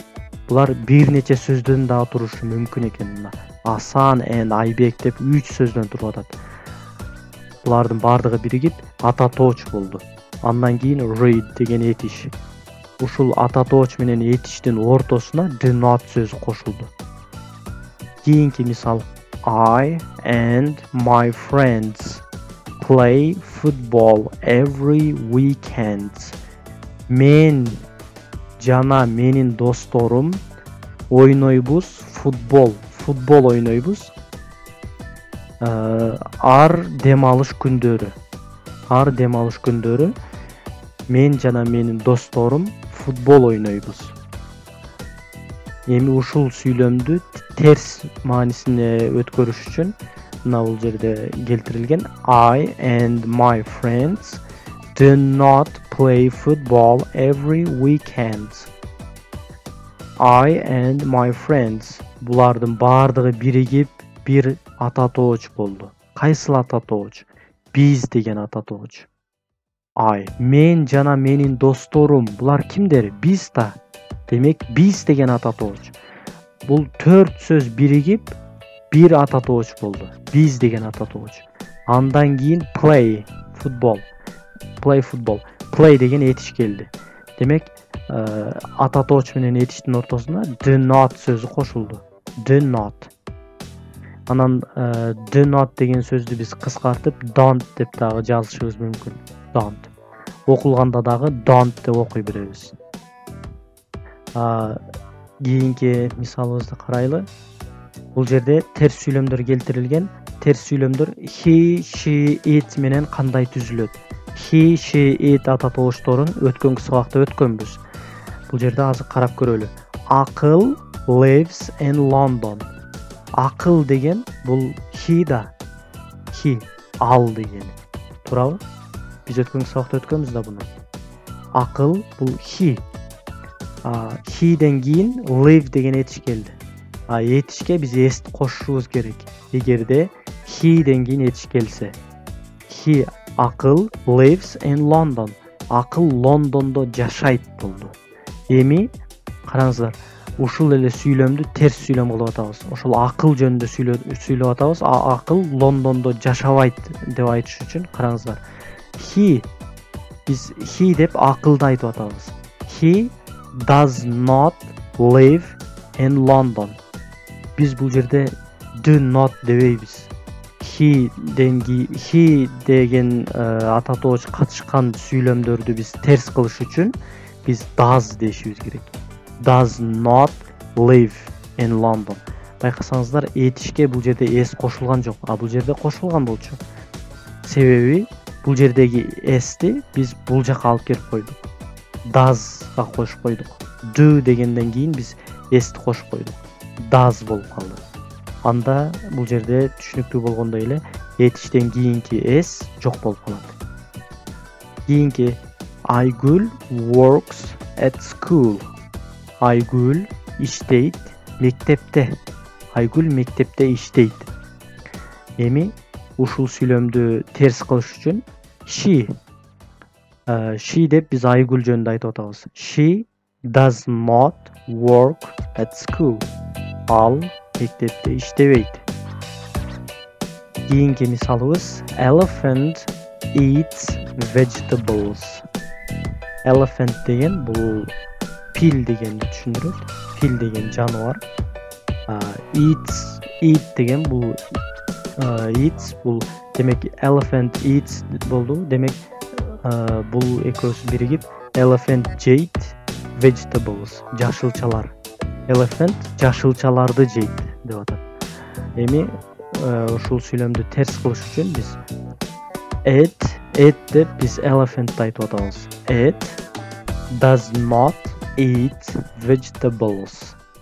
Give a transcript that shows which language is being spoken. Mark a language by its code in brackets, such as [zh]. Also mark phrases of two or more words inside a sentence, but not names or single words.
[ky] Булар бир нече сөздөн да турушу мүмкүн экен мына. Асан and Айбек деп 3 сөздөн туруп атат. Булардын бардыгы биригип ата тооч болду. Андан кийин read деген этиш. Ушул ата тооч менен этиштин ортосуна [en] do not [ky] сөзү кошулду. [en] Кийинки мисал I and my friends play football every weekend. [ky] Мен жана менин досторум ойнойбуз футбол ойнойбуз. Ар дем алыш күндөрү мен жана менин досторум футбол ойнойбуз. Эми ушул сүйлөмдү терс маанисине өткөрүш үчүн мына бул жерде келтирилген [en] I and my friends do not play football every weekend. I and my friends [ky] булардын бардыгы биригип бир ата тооч болду. Кайсыл ата тооч? Биз деген ата тооч. I. Мен жана менин досторум. Булар кимдер? Биз да. Демек, биз деген ата тооч. Бул 4 сөз биригип бир ата тооч болду. Биз деген ата тооч. Андан кийин play, футбол. Play деген этиш келди. Демек, ата тооч менен этиштин ортосуна [en] do not [ky] сөзү кошулду. [en] Do not. [ky] Анан [en] do not [ky] деген сөздү биз кыскартып don't деп дагы жазышыбыз мүмкүн. Don't. Окулганда дагы don't деп окуй беребиз. Кийинки мисалыбызды карайлы. Бул жерде терс сүйлөмдөр келтирилген. Терс сүйлөмдөр [en] he, she, it [ky] менен кандай түзүлөт? [en] He, she, it [ky] ата тоочторун өткөнкү сабакта өткөнбүз. Бул жерде азыр карап көрөлү. [en] Акыл lives in London. [ky] Акыл деген бул he да. He, ал деген. Туурабы? Биз өткөнкү сабакта өткөнбүз да буну. Акыл бул he. He'ден кийин live деген этиш келди. Этишке биз эсти кошушубуз керек. Эгерде he'ден кийин этиш келсе. [en] He акыл lives in London. [ky] Акыл Лондондо жашайт болду. Эми караңыздар, ушул эле сүйлөмдү терс сүйлөм кылып атабыз. Ошол акыл жөнүндө сүйлөп атабыз. Акыл Лондондо жашабайт деп айтыш үчүн караңыздар. Биз he деп акылды айтып атабыз. [en] He does not live in London. [ky] Биз бул жерде [en] do not [ky] дебейбиз. He деген ата тооч катышкан сүйлөмдөрдү биз терс кылыш үчүн биз does дешибиз керек. [en] Does not live in London. [ky] Байкасаңыздар, этишке бул жерде s кошулган жок, бул жерде кошулган болчу. Себеби бул жердеги s'ти биз бул жака алып келип койдук. Does'га кошуп койдук. Do дегенден кийин биз s'ти кошуп койдук. Does болуп калды. Анда бул жерде түшүнүктүү болгондой эле этиштен кийинки s жок болуп калат. [en] Кийинки Айгүл works at school. [ky] Айгүл иштейт мектепте. Айгүл мектепте иштейт. Эми ушул сүйлөмдү терс кылыш үчүн she деп биз Айгүл жөнүндө айтып атабыз. [en] She does not work at school. [ky] Ал мектепте иштебейт. Кийинки мисалыбыз [en] elephant eats vegetables. [ky] Elephant деген бул пил дегенди түшүндүрөт. Пил деген жаныбар. Eat деген бул демек [en] elephant eats [ky] болду. Демек бул экөөсү биригип [en] elephant jade vegetables, [ky] жашылчалар. Elephant жашылчаларды жейт деп атат. Эми ушул сүйлөмдү терс кылыш үчүн биз it деп биз elephant айтып атабыз. [en] It does not eat vegetables.